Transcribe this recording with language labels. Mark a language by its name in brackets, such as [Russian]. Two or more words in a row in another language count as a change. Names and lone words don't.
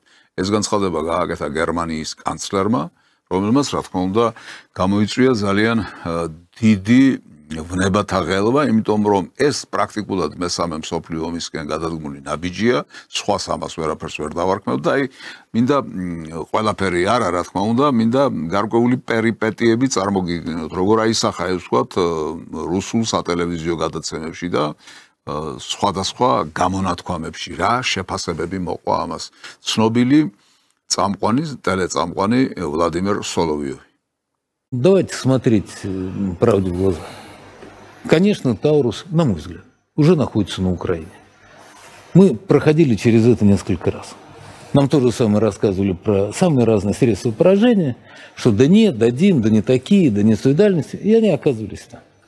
[Georgian] ეს განცხადება გააკეთა გერმანიის კანცლერმა, რომელმაც რა თქმა უნდა გამოიწვია ძალიან დიდი ვნებათა ღელვა, იმიტომ რომ ეს პრაქტიკულად მესამე მსოფლიო ომისკენ გადადგმული ნაბიჯია, სხვას ამას ვერაფერს ვერ დავარქმევ და აი მინდა ყველაფერი არა, რა თქმა უნდა, მინდა გარკვეული პერიპეტიები წარმოგიდგინოთ, როგორ აისახა ეს ვთქვათ რუსულ სატელევიზიო გადაცემებში და სხვადასხვა გამონათქვამებში რა შეფასებები მოყვა ამას. Ცნობილი წამყვანი, ტელეწამყვანი Владимир Соловьев. [Russian] Давайте смотреть правде в глаза. Конечно, Таурус, на мой взгляд, уже находится на Украине. Мы проходили через это несколько раз. Нам то же самое рассказывали про самые разные средства поражения, что да нет, дадим, да не такие, да не с той дальности, и они оказывались там.